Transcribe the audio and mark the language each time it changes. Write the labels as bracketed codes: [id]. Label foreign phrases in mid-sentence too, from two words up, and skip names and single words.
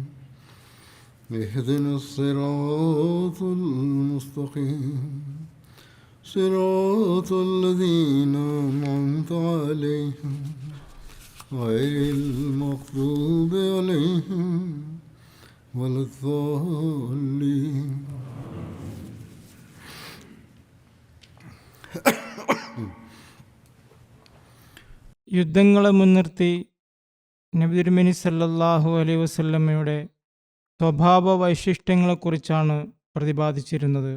[ar] اهدنا الصراط المستقيم صراط الذين أنعمت عليهم غير المغضوب عليهم ولا الضالين. [ml] യുദ്ധങ്ങളെ മുൻനിർത്തി നബി തിരുമേനി സല്ലല്ലാഹു അലൈഹി വസല്ലമയുടെ സ്വഭാവ വൈശിഷ്ട്യങ്ങളെക്കുറിച്ചാണ് പ്രതിപാദിച്ചിരുന്നത്.